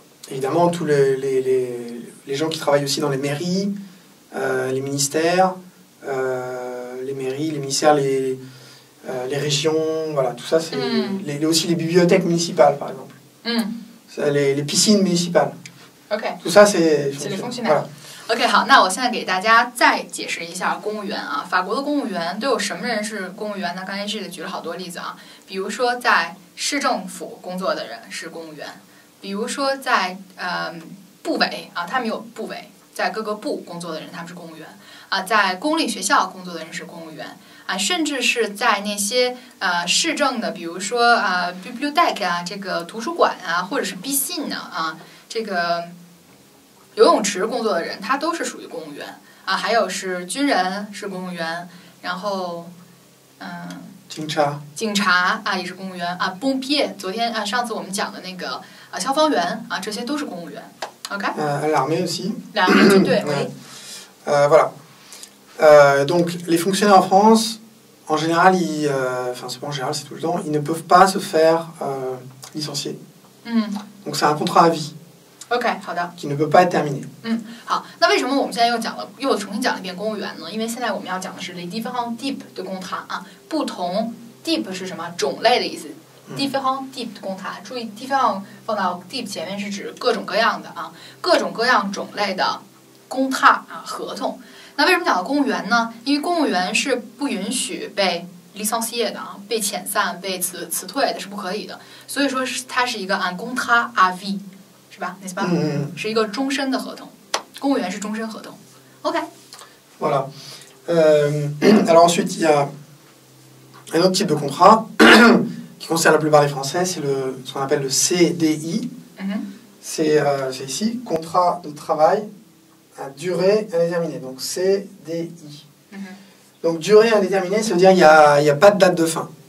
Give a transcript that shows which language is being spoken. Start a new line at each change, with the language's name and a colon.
French: Évidemment, tous les gens qui travaillent aussi dans les mairies, les ministères, les mairies, les ministères, les régions, voilà, tout ça, c'est aussi les bibliothèques municipales, par exemple. Les piscines municipales. OK， tout ça, c'est les fonctionnaires.
Chinese: OK， 好，那我现在给大家再解释一下公务员啊。法国的公务员都有什么人是公务员呢？刚才这里举了好多例子啊，比如说在市政府工作的人是公务员，比如说在部委啊，他们有部委，在各个部工作的人他们是公务员啊，在公立学校工作的人是公务员啊，甚至是在那些市政的，比如说bibliothèque 啊，这个图书馆啊，或者是 piscine 啊，这个游泳池工作的人，他都是属于公务员啊。还有是军人是公务员，然后警察啊也是公务员啊。 pompier 昨天上次我们讲的那个消防员啊，这些都是公务员。 OK。
French: l'armée aussi。
Chinese: l'armée军队。
French: Voilà. Donc les fonctionnaires en France, en général, enfin c'est pas en général, c'est tout le temps, ils ne peuvent pas se faire licencier. Donc c'est un contrat à vie.
Chinese: OK， 好的。
French: qui ne peut pas être terminé。
Chinese: 好，那为什么我们现在又重新讲了一遍公务员呢？因为现在我们要讲的是
French: les différents types de contrat
Chinese: 啊，不同 type 是什么？种类的意思。 différents types de contrat， 注意 différents 放到 type 前面是指各种各样的啊，各种各样种类的contrat啊合同。那为什么讲到公务员呢？因为公务员是不允许被licencié的啊，被遣散、被辞退的是不可以的，所以说它是一个
French: un contrat à vie。
Chinese: 是吧？
French: n'est-ce pas？
Chinese: 是一个终身的合同，公务员是终身合同。 OK。
French: Voilà. Alors ensuite, il y a un autre type de contrat qui concerne la plupart des Français, c'est ce qu'on appelle le CDI. C'est ici, contrat de travail à durée indéterminée. Donc CDI. Donc durée indéterminée, ça veut dire qu'il n'y a pas de date de fin.